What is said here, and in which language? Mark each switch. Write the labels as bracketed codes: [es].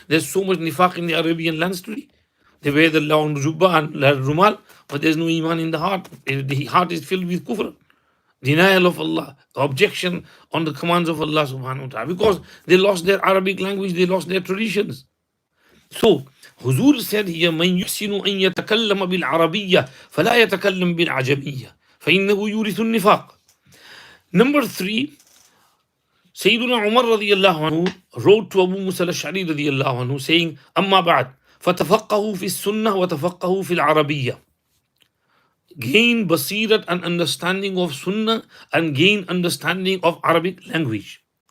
[en] There's so much nifaq in the Arabian lands today. They wear the long jubba and rumal, but there's no iman in the heart. The heart is filled with kufr, denial of Allah, objection on the commands of Allah subhanahu wa ta'ala, because they lost their Arabic language, they lost their traditions. So, Huzur said here, [ar] من يحسن أن يتكلم بالعربية فلا يتكلم بالعجمية فإنه يورث النفاق. [en] Number three, Sayyiduna Umar radiallahu anhu wrote to Abu Musa al-Ash'ari radiallahu anhu saying, [ar] أما بعد فتفقهوا في السنة وتفقهوا في العربية. [en] Gain basirat and understanding of Sunnah and gain understanding of Arabic language.